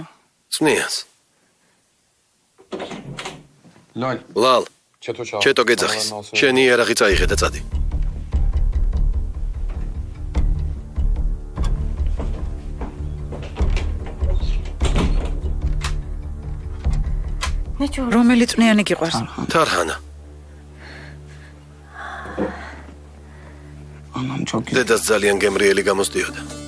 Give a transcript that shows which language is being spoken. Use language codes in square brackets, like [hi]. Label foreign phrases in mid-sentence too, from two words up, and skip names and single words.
[ka] წნიას. ლალ, ჩეტო გეძახის. შენი იარაღი წაიღე და წადი. რომელი წვნიანი გიყვარს? თარჰანა. [tr] Anam çok iyi. [ka] დედას ძალიან გემრიელი გამოსდიოდა.